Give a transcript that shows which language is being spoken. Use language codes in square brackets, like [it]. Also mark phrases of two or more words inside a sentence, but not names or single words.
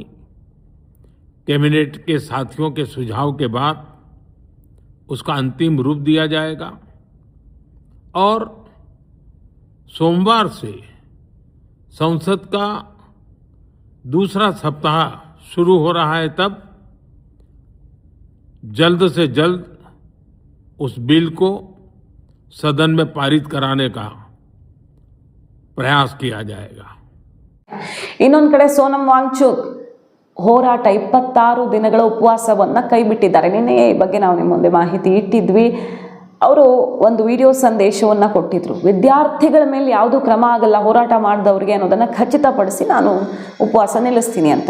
[hi] कैबिनेट के साथियों के सुझाव के बाद उसका अंतिम रूप दिया जाएगा और सोमवार से संसद का दूसरा सप्ताह शुरू हो रहा है. तब जल्द से जल्द उस बिल को सदन में पारित कराने का प्रयास किया जाएगा. [kn] ಇನ್ನೊಂದು ಕಡೆ ಸೋನಮ್ ವಾಂಗ್ಚುಕ್ ಹೋರಾಟ 26 ದಿನಗಳ ಉಪವಾಸವನ್ನು ಕೈಬಿಟ್ಟಿದ್ದಾರೆ. ನಿನ್ನೆ ಈ ಬಗ್ಗೆ ನಾವು ನಿಮ್ಮ ಮುಂದೆ ಮಾಹಿತಿ ಇಟ್ಟಿದ್ವಿ. ಅವರು ಒಂದು ವಿಡಿಯೋ ಸಂದೇಶವನ್ನು ಕೊಟ್ಟಿದ್ರು. ವಿದ್ಯಾರ್ಥಿಗಳ ಮೇಲೆ ಯಾವುದೂ ಕ್ರಮ ಆಗಲ್ಲ ಹೋರಾಟ ಮಾಡಿದವ್ರಿಗೆ ಅನ್ನೋದನ್ನು ಖಚಿತಪಡಿಸಿ ನಾನು ಉಪವಾಸ ನಿಲ್ಲಿಸ್ತೀನಿ ಅಂತ.